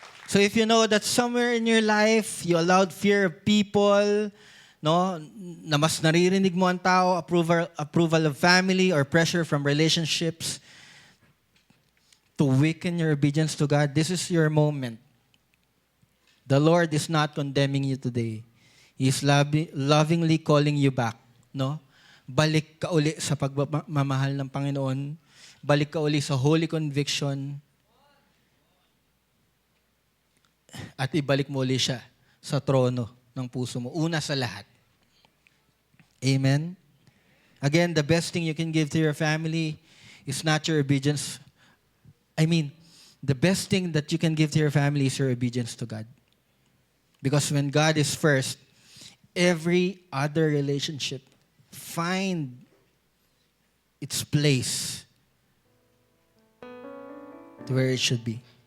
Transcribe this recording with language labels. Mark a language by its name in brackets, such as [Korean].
[English] So if you know that somewhere in your life, you allowed fear of people, no, [Filipino] na mas naririnig mo ang tao, [English] approval of family or pressure from relationships to weaken your obedience to God, this is your moment. The Lord is not condemning you today. He is lovingly calling you back, no? [Filipino] Balik ka uli sa pagmamahal ng Panginoon. Balik ka uli sa holy conviction. At ibalik mo uli siya sa trono ng puso mo. Una sa lahat. Amen? [English] Again, the best thing you can give to your family is not your obedience. The best thing that you can give to your family is your obedience to God. Because when God is first, every other relationship find its place to where it should be.